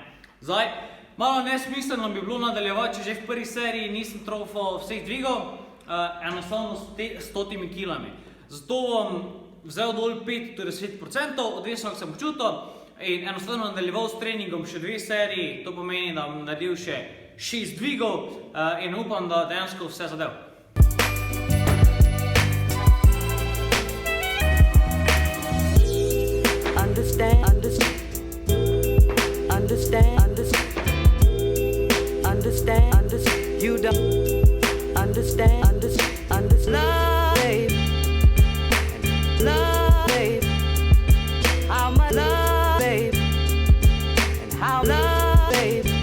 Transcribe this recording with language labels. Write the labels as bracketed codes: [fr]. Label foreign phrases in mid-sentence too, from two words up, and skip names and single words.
[sl] Zdaj, malo nesmiselno bi bilo nadaljevati, če že v prvi seriji nisem trofal vseh dvigov, enostavno s 100 kilami. Zato bom vzel dol 5, torej 10%, odvisno kako sem počutil in enostavno nadaljeval s treningom še 2 seriji, to pomeni, da bom naredil še 6 dvigov in upam, da dejansko vse zadev. [en] You don't understand, love, babe, how much love, babe, and how love, babe,